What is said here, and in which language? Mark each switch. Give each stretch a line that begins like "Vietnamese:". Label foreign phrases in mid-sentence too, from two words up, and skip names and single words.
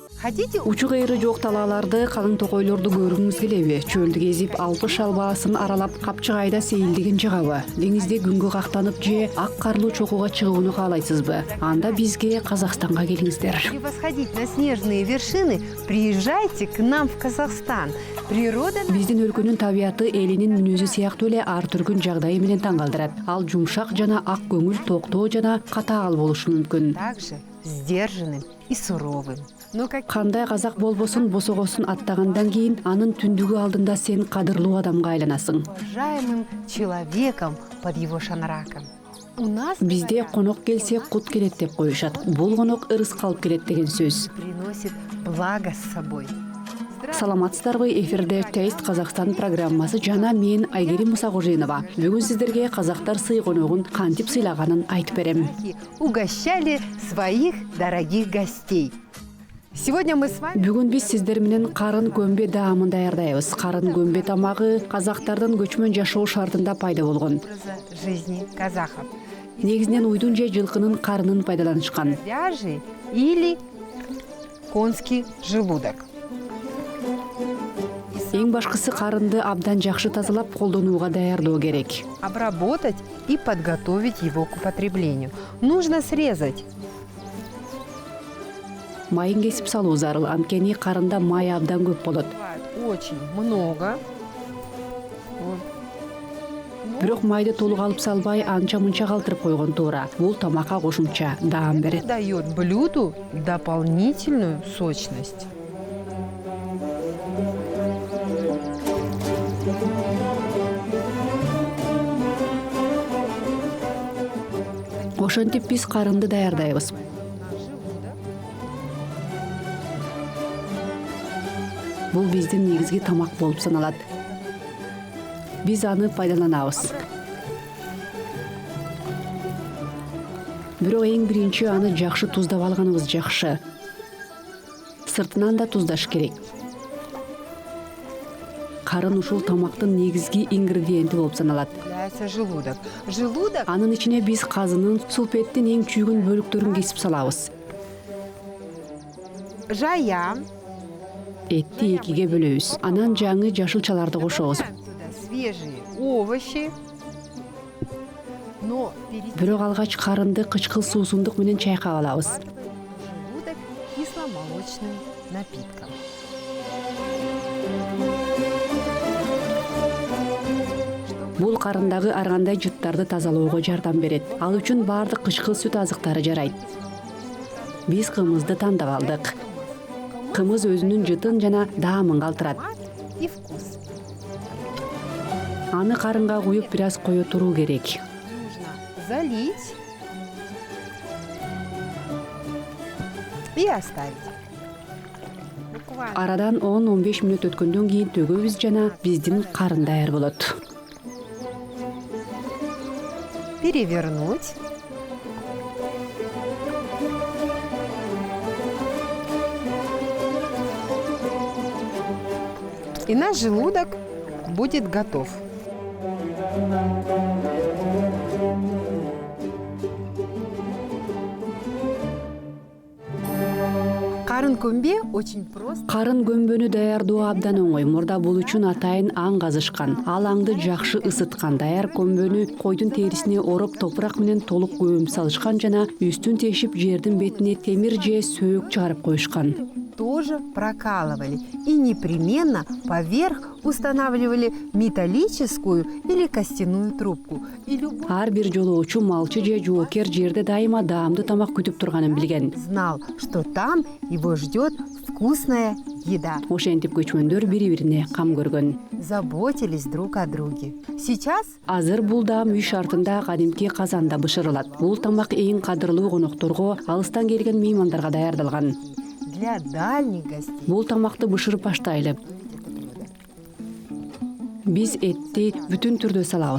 Russian: хотите?
Kyrgyz: Учу кайры жок талааларды, калың токойлорду көргүңүз келеби? Чөлдү кезип, Алпыс шал баасын аралап, Капчыгайда сейилдигин жыгабы? Деңизде күнгө кактанып же ак карлуу чокуга чыгууну каалайсызбы? Анда бизге Казакстанга келиңиздер.
Russian: Если восходить на снежные вершины, приезжайте к нам в Казахстан. Природа...
Kyrgyz: Биздин өлкөнүн табияты элинин мүнөзү сыяктуу эле ар түркүн жагдайы менен таң калтырат. Ал жумшак жана ак көңүл, токтоо жана катаал болушу мүмкүн.
Russian: Также сдержанным и суровым. Но как
Kyrgyz: Кандай казак болбосун, босогосун аттагандан кийин анын түндүгү алдында сен кадырлуу адамга айланасың.
Russian: уважаемым человеком под его шанраком. У нас
Kyrgyz: Бизде конок келсе кут келет деп коюшат. Бул конок ырыс калып келет деген сөз.
Russian: приносит благо с собой.
Kyrgyz: Саламатсыздарбы? Эфирде Taste Казакстан программасы жана мен Айгерим Мусакожинова. Бүгүн сиздерге казактар сый коногун кантип сыйлаганын айтып берем.
Russian: Угощали своих дорогих гостей. Сегодня мы с вами
Kyrgyz: Бүгүн биз сиздер менен карын көмбе даамын даярдайбыз. Карын көмбе тамагы казактардын көчмөн жашоо шартында пайда болгон.
Russian: образа жизни казахов.
Kyrgyz: Негизинен уйдун же жылкынын карынын пайдаланышкан.
Russian: Говяжий или конский желудок.
Kyrgyz: Эң башкысы карынды абдан жакшы тазалап колдонууга даярдоо керек.
Russian: Обработать и подготовить его к употреблению. Нужно срезать.
Kyrgyz: Майын кесип салуу зарыл, анткени карында май абдан көп болот.
Russian: Бывает очень много.
Kyrgyz: Бирок майды толук алып салбай, анча-мынча калтырып койгон туура. Бул тамакка кошумча даам берет.
Russian: Дает блюду дополнительную сочность.
Kyrgyz: Ошентип биз карынды даярдайбыз. Бул биздин негизги тамак болуп саналат. Биз аны пайдаланабыз. Бирок эң биринчи аны жакшы туздап алганыбыз жакшы. Сыртынан да туздаш керек. Карын ушул тамактын негизги ингредиенти болуп саналат.
Russian: Является желудок. Желудок
Kyrgyz: Анын ичине биз казынын, сулпеттин эң чүйгүн бөлүктөрүн кесип салабыз. жая. Этти экиге бөлөбүз. Анан жаңы жашылчаларды кошобуз.
Russian: Туда свежие овощи. Но перед
Kyrgyz: Бирок алгач карынды кычкыл суусундук менен чайкап алабыз.
Russian: желудок кисломолочным напитком.
Kyrgyz: Бул карындагы ар кандай жыттарды тазалоого жардам берет. Ал үчүн баардык кычкыл сүт азыктары жарайт. Биз кымызды тандап алдык. Кымыз өзүнүн жытын жана даамын калтырат.
Russian: И вкус.
Kyrgyz: Аны карынга куюп бир аз кое туруу керек.
Russian: Нужно залить и оставить. Буквально
Kyrgyz: Арадан 10-15 мүнөт өткөндөн кийин төгөбүз жана биздин карын даяр болот.
Russian: перевернуть. И наш желудок будет готов. Карын көмбе очень просто.
Kyrgyz: Карын көмбөнү даярдоо абдан оңой. Мурда бул үчүн атайын аң казышкан. Ал аңды жакшы ысыткан. Даяр көмбөнү койдун терисине ороп топурак менен толук көмүп салышкан жана үстүн тешип жердин бетине темир же сөөк чыгарып коюшкан.
Russian: Тоже прокалывали и непременно поверх устанавливали металлическую или костяную трубку. И любой
Kyrgyz: Ар бир жолоочу малчы же жоокер жерде дайыма даамдуу тамак күтүп турганын билген.
Russian: знал, что там его ждет вкусная еда.
Kyrgyz: Ошентип көчмөндөр бири-бирине кам көргөн.
Russian: Заботились друг о друге. Сейчас
Kyrgyz: Азыр бул даам үй шартында кадимки казанда бышырылат. Бул тамак эң кадырлуу конокторго, алыстан келген меймандарга даярдалган.
Russian: для дальних гостей.
Kyrgyz: Бул тамакты бышырып баштайлы. Биз этти бүтүн түрдө салабыз.